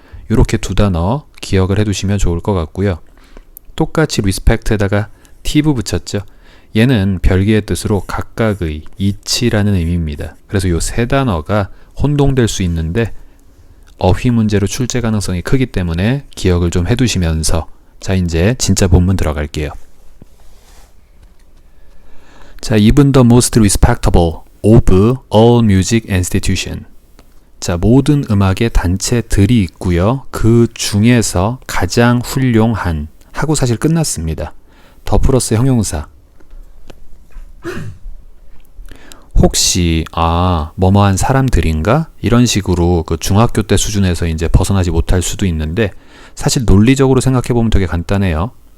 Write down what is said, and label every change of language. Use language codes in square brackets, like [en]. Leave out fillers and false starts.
[ko] 이렇게 두 단어 기억을 해두시면 좋을 것 같고요. 똑같이 respect에다가 tive 붙였죠. 얘는 별개의 뜻으로 각각의, 이치라는 의미입니다. 그래서 이 세 단어가 혼동될 수 있는데 어휘 문제로 출제 가능성이 크기 때문에 기억을 좀 해두시면서, 자, 이제 진짜 본문 들어갈게요. [en] 자, even the most respectable of all music institution. [ko] 자, 모든 음악의 단체들이 있고요. 그 중에서 가장 훌륭한 하고 사실 끝났습니다. 더 플러스 형용사. 혹시 뭐뭐한 사람들인가? 이런 식으로 그 중학교 때 수준에서 이제 벗어나지 못할 수도 있는데 사실 논리적으로 생각해 보면 되게 간단해요.